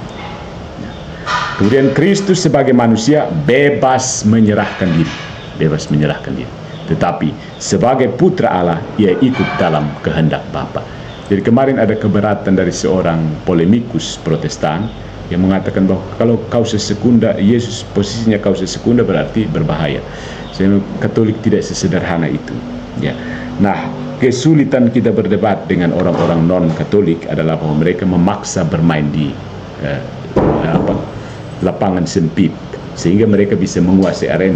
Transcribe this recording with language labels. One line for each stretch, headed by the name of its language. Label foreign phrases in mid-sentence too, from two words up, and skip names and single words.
Indonesian: Kemudian Kristus sebagai manusia bebas menyerahkan diri, tetapi sebagai putra Allah ia ikut dalam kehendak Bapa. Jadi kemarin ada keberatan dari seorang polemikus Protestan yang mengatakan bahwa kalau
Latin: causa secunda,
Indonesian: Yesus posisinya
Latin: causa secunda
Indonesian: berarti berbahaya. Sehingga Katolik tidak sesederhana itu. Ya. Nah, kesulitan kita berdebat dengan orang-orang non-Katolik adalah bahwa mereka memaksa bermain di lapangan sempit sehingga mereka bisa menguasai arena.